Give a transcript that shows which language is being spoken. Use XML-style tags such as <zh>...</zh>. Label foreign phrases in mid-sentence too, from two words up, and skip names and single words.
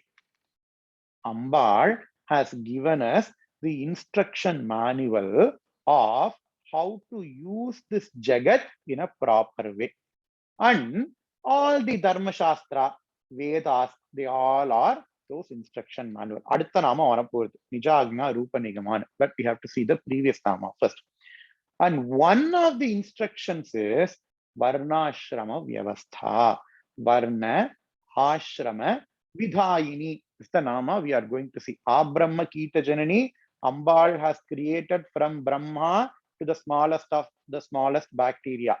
<en>Ambal has given us the instruction manual of how to use this Jagat in a proper way. And all the Dharma Shastra, Vedas, they all are those instruction manual.</en> <ta>அடுத்த நாம வரப்போறது.</ta> <sa>निजाज्ञा रूप निगमना.</sa> <en>But we have to see the previous nama first. And one of the instructions is</en> <sa>वर्णाश्रम व्यवस्था.</sa> <en>Varna, Ashrama, Vidhayini is the nama we are going to see. Abrahma Kita Janani, Ambal has created from Brahma to the smallest of the smallest bacteria.</en>